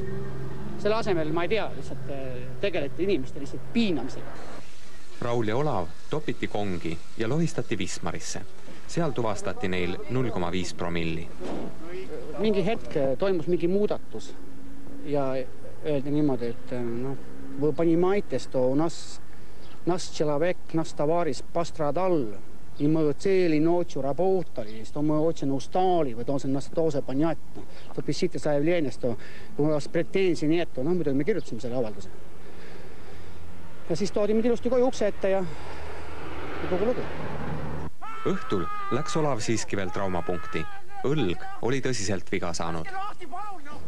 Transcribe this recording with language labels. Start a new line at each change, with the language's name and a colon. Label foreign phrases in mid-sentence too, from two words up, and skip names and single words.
Estonian: Selle asemel, ma ei tea, lihtsalt tegeleti inimeste lihtsalt piinamisega. Raul ja Olav topiti kongi ja lohistati Wismarisse. Seal tuvastati neil 0,5 promilli. Mingi hetk toimus mingi muudatus ja öeldi niimoodi, et
Russian: вы понимаете, что у нас человек, наш товарищ пострадал, и мы целой ночью работали, что мы очень устали, вы должны нас тоже понять, что пишите заявление, что у вас претензий нет.
Estonian: Muidugi me kirjutasime selle avalduse. Ja siis toodi mind ilusti koju ukse ette ja kogu lugu. Õhtul läks Olav siiski veel traumapunkti. Õlg oli tõsiselt viga saanud.